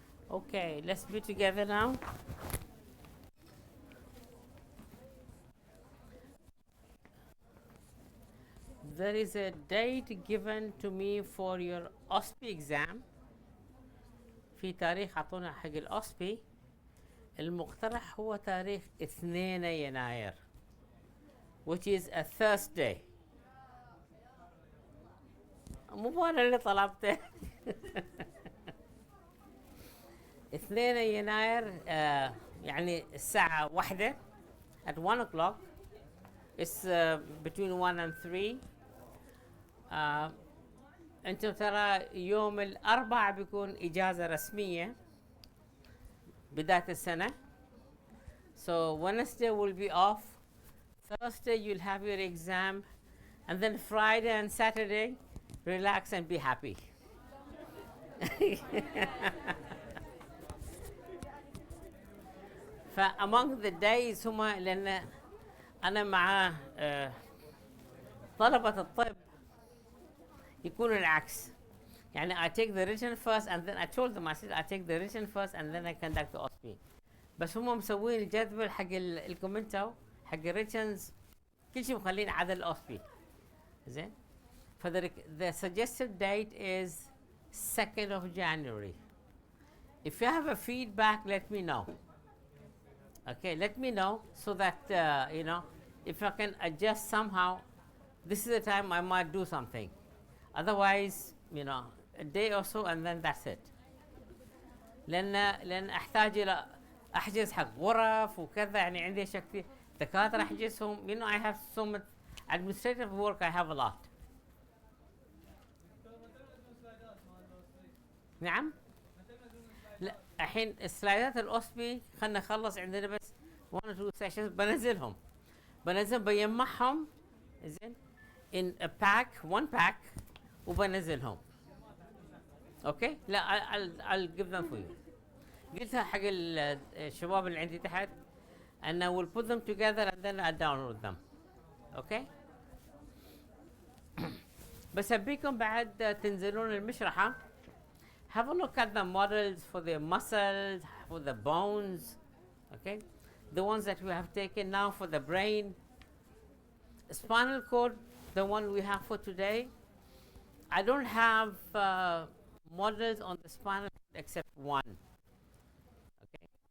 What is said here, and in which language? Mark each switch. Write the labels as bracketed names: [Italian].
[English] Okay, let's be together now. There is a date given to me for your OSPI exam. [Arabic] في تاريخ عطونا حق الأوسبي. المقترح هو تاريخ 2 يناير [English] which is a Thursday. [Arabic] مو أنا اللي طلبته. 2 يناير يعني الساعة 1 [English] at 1 o'clock. It's between 1 and 3. [Arabic] انتم ترى يوم الأربعاء بيكون إجازة رسمية بداية السنة. [English] So Wednesday will be off. Thursday you'll have your exam, and then Friday and Saturday relax and be happy. [Arabic] ف [English] among the days [Arabic] هما لأن أنا مع طلبة الطب يكون العكس. [English] يعني I take the written first and then I told them I said I take the written first and then I conduct the OSPI. [Arabic] بس هم مسوين الجدول حق الكومنتو حق الريتنز كل شيء مخلين عدا الأوسبي. زين. [English] The suggested date is 2nd of January. If you have a feedback, let me know. Okay, let me know so that if I can adjust somehow, this is the time I might do something. Otherwise, a day or so and then that's it. [Arabic] لأن أحتاج إلى أحجز حق غرف وكذا. يعني عندي أشياء كثير دكاترة أحجزهم. [English] I have so much administrative work. I have a lot. [Arabic] نعم. لا الحين السلايدات الأوسبي خلنا نخلص عندنا بس [English] 1 or 2 sessions [Arabic] بنزلهم بيجمعهم زين [English] in a pack 1 pack [Arabic] وبنزلهم. [English] Okay لا I'll give them for you. [Arabic] قلتها حق الشباب اللي عندي تحت [English] and I will put them together and then I'll download them. [Arabic] اوكي بس أبيكم بعد تنزلون المشرحة. [English] Have a look at the models for the muscles, for the bones, okay? The ones that we have taken now for the brain. Spinal cord, the one we have for today. I don't have models on the spinal cord except one, okay?